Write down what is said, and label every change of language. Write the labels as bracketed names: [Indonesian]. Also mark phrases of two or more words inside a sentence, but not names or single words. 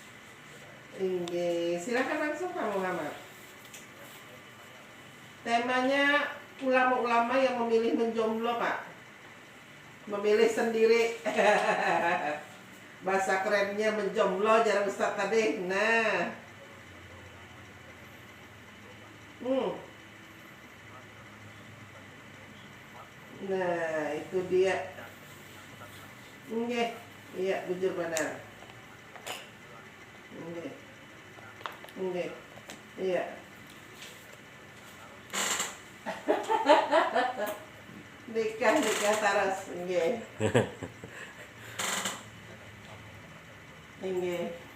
[Indonesian] Silakan langsung Pak Muhammad. Temanya ulama-ulama yang memilih menjomblo Pak, memilih sendiri. Bahasa kerennya menjomblo jarang Ustaz tadi. Nah itu itu dia. Nggih. Iya, bujur benar. Nggih. Nggih. Iya. Nikah taras, nggih. Nggih.